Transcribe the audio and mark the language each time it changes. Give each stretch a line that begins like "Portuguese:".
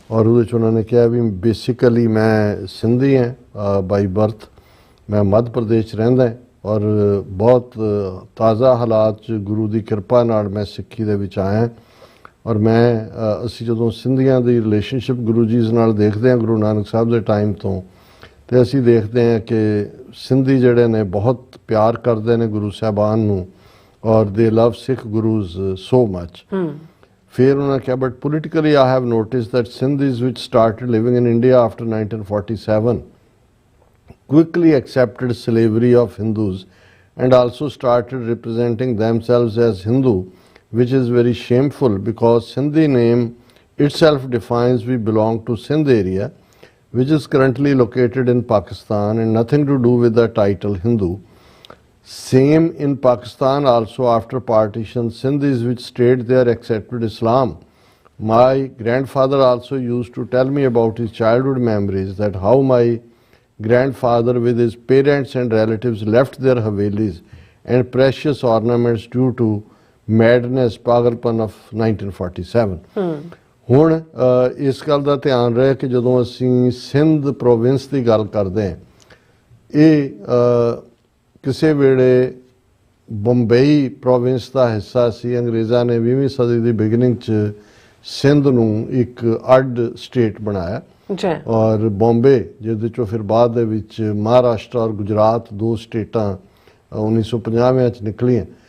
Punjabi: ਔਰ ਉਹਦੇ 'ਚ ਉਹਨਾਂ ਨੇ ਕਿਹਾ ਵੀ ਬੇਸਿਕਲੀ ਮੈਂ ਸਿੰਧੀ ਹਾਂ
English: by birth,
Punjabi: ਮੈਂ ਮੱਧ ਪ੍ਰਦੇਸ਼ 'ਚ ਰਹਿੰਦਾ ਔਰ ਬਹੁਤ ਤਾਜ਼ਾ ਹਾਲਾਤ 'ਚ ਗੁਰੂ ਦੀ ਕਿਰਪਾ ਨਾਲ ਮੈਂ ਸਿੱਖੀ ਦੇ ਵਿੱਚ ਆਇਆ ਔਰ ਅਸੀਂ ਜਦੋਂ ਸਿੰਧੀਆਂ ਦੀ ਰਿਲੇਸ਼ਨਸ਼ਿਪ ਗੁਰੂ ਜੀ ਨਾਲ ਦੇਖਦੇ ਹਾਂ ਗੁਰੂ ਨਾਨਕ ਸਾਹਿਬ ਦੇ ਟਾਈਮ ਤੋਂ ਤੇ ਅਸੀਂ ਦੇਖਦੇ ਹਾਂ ਕਿ ਸਿੰਧੀ ਜਿਹੜੇ ਨੇ ਬਹੁਤ ਪਿਆਰ ਕਰਦੇ ਨੇ ਗੁਰੂ ਸਾਹਿਬਾਨ ਨੂੰ ਔਰ
English: They love Sikh gurus so much.
Punjabi: ਫਿਰ ਉਹਨਾਂ ਕਿਹਾ
English: But politically I have noticed that Sindhis which started living in India after 1947 quickly accepted slavery of Hindus and also started representing themselves as Hindu, which is very shameful because Sindhi name itself defines we belong to Sindh area, which is currently located in Pakistan and nothing to do with the title Hindu. Same in Pakistan also after partition, Sindhis which stayed there accepted Islam. My grandfather also used to tell me about his childhood memories that how my grandfather with his parents and relatives left their havelis and precious ornaments due to madness, pagalpan of 1947.
Punjabi: ਹੁਣ ਇਸ ਗੱਲ ਦਾ ਧਿਆਨ ਰਹੇ ਕਿ ਜਦੋਂ ਅਸੀਂ Sindh province ਦੀ ਗੱਲ ਕਰਦੇ ਹਾਂ ਇਹ ਕਿਸੇ ਵੇਲੇ ਬੰਬਈ ਪ੍ਰੋਵਿੰਸ ਦਾ ਹਿੱਸਾ ਸੀ। ਅੰਗਰੇਜ਼ਾਂ ਨੇ 20ਵੀਂ ਸਦੀ ਦੀ ਬਿਗਨਿੰਗ 'ਚ ਸਿੰਧ ਨੂੰ ਇੱਕ ਅੱਡ ਸਟੇਟ ਬਣਾਇਆ ਔਰ ਬੰਬੇ ਜਿਹਦੇ 'ਚੋਂ ਫਿਰ ਬਾਅਦ ਦੇ ਵਿੱਚ ਮਹਾਰਾਸ਼ਟਰ ਔਰ ਗੁਜਰਾਤ ਦੋ ਸਟੇਟਾਂ 1950 'ਚ ਨਿਕਲੀਆਂ।